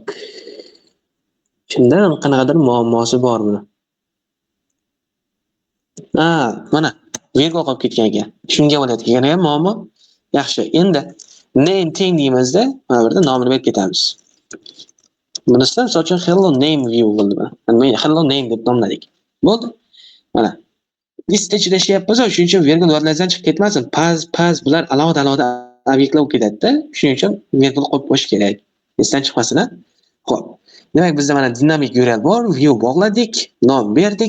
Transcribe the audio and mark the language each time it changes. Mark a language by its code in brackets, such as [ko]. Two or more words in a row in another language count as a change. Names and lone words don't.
[uz] Shundan qanaqadir muammosi bor buni. Mana virgul qolib ketgan ekan. Shunga bo'layotgan yana ham muammo. Yaxshi. Endi name teng deymizda, mana bu yerda nomini berib ketamiz. Bunisi misol uchun [en] hello name view [uz] bo'ldi. Mana [en] hello name [uz] deb nomladik. Bo'ldi. Mana list ichida ishlayapmiz, shuning uchun virgul yodlardan chiqib ketmasin. Paz bular alohida obyektlar bo'lib ketadi-da. Shuning uchun virgul qo'yib qo'yish kerak. Esdan chiqmasin-a. Xo'p. Demak, bizda mana dinamik URL bor, view bog'ladik, nom berdik.